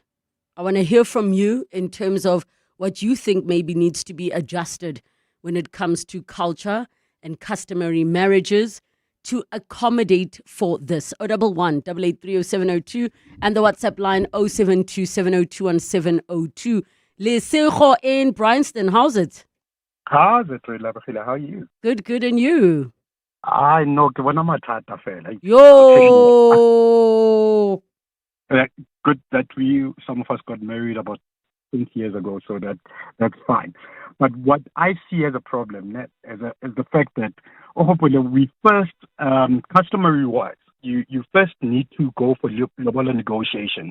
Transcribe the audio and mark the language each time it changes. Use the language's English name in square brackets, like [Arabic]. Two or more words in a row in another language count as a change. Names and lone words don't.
[English] I want to hear from you in terms of what you think maybe needs to be adjusted when it comes to culture and customary marriages to accommodate for this. 011 883 0702 and the WhatsApp line 072 702 702. Lesego in Bryanston, how's it? How's it, Relebogile? How are you? Good, and you? I know, [Southern Sotho] ke bona mathata fela. [English] Yo! Good that some of us got married about 20 years ago, so that's fine. But what I see as a problem is the fact that hopefully we first, customary wise, you first need to go for lobola negotiations.